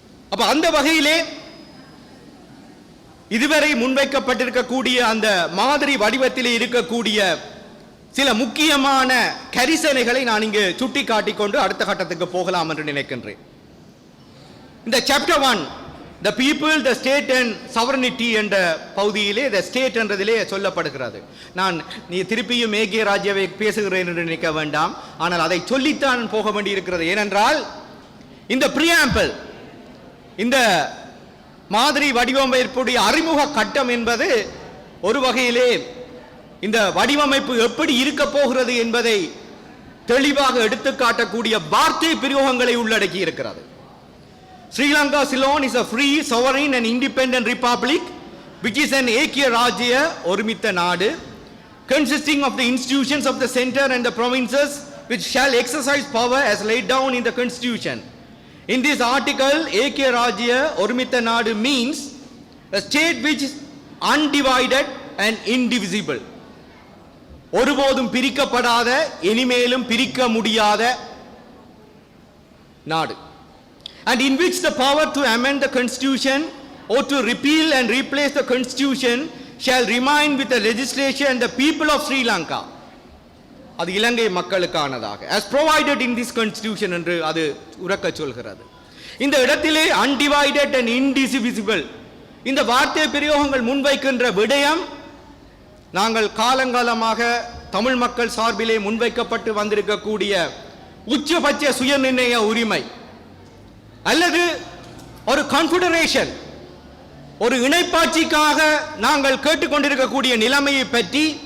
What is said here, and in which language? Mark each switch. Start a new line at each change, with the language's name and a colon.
Tamil: அப்ப அந்த வகையிலே இதுவரை முன்வைக்கப்பட்டிருக்கக்கூடிய அந்த மாதிரி வடிவத்திலே இருக்கக்கூடிய சில முக்கியமான கரிசனைகளை நான் இங்கு சுட்டிக்காட்டிக் கொண்டு அடுத்த கட்டத்துக்கு போகலாம் என்று நினைக்கின்றேன். இந்த chapter
English: 1, the people, the state and sovereignty
Tamil: என்ற பகுதியிலே
English: the state
Tamil: என்றதிலே சொல்லப்படுகிறது. நான் நீ திருப்பியும் ஏகே ராஜ்யவை பேசுகிறேன் என்று நினைக்க வேண்டாம், ஆனால் அதை சொல்லித்தான் போக வேண்டியிருக்கிறது. ஏனென்றால் இந்த preamble, இந்த மாதிரி வடிவமைப்புடைய அறிமுக கட்டம் என்பது ஒரு வகையிலே இந்த வடிவமைப்பு எப்படி இருக்க போகிறது என்பதை தெளிவாக எடுத்துக்காட்டக்கூடிய வார்த்தை பிரயோகங்களை உள்ளடக்கி இருக்கிறது.
English: Sri Lanka Ceylon is a free, sovereign and independent republic which is an Ekya Rajya
Tamil: ஒருமித்த நாடு,
English: consisting of the institutions of the center and the provinces which shall exercise power as laid down in the constitution. In this article, Ekya Rajya
Tamil: ஒருமித்த நாடு
English: means a state which is undivided and indivisible.
Tamil: ஒருபோதும் பிரிக்கப்படாத, இனிமேலும் பிரிக்க முடியாத நாடு.
English: And in which the power to amend the constitution or to repeal and replace the constitution shall remain with the legislature and the people of Sri Lanka.
Tamil: அது இலங்கை மக்களுக்கானதாக,
English: as provided in this constitution
Tamil: என்று அது உரக்க சொல்கிறது. இந்த இடத்திலே
English: undivided and indivisible
Tamil: இந்த வார்த்தை பிரயோகங்கள் முன்வைக்கின்ற விடயம் நாங்கள் காலங்காலமாக தமிழ் மக்கள் சார்பிலே முன்வைக்கப்பட்டு வந்திருக்கக்கூடிய உச்சபட்ச சுயநிர்ணய உரிமை அல்லது ஒரு கான்ஃபெடரேஷன், ஒரு இணைப்பாட்சிக்காக நாங்கள் கேட்டுக்கொண்டிருக்கக்கூடிய நிலைமையை பற்றி